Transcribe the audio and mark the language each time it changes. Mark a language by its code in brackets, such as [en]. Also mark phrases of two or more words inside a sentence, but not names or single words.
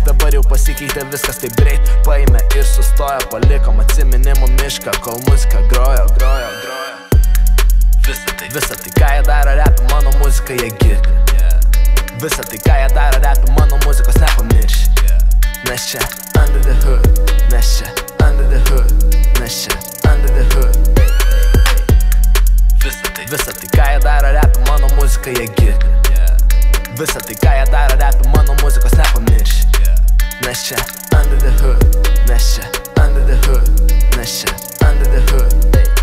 [lt] Dabar jau pasikeitė viskas taip greit, paėmė ir sustojo. Palikom atsiminimų mišką, kol muzika grojo. Visa tai ką jie daro repį, mano muziką jie girdi. Visa tai ką jie daro repį, mano muzikos nepamirši. Nes čia [en] under the hood, [lt] nes čia [en] under the hood, [lt] nes čia [en] under the hood. [lt] Visa tai ką jie daro repį, mano muziką jie girdi. Visa tai ką jie daro repį, mano muzikos nepamirši. Nes čia [en] under the hood, [lt] nes čia [en] under the hood, [lt] nes čia [en] under the hood.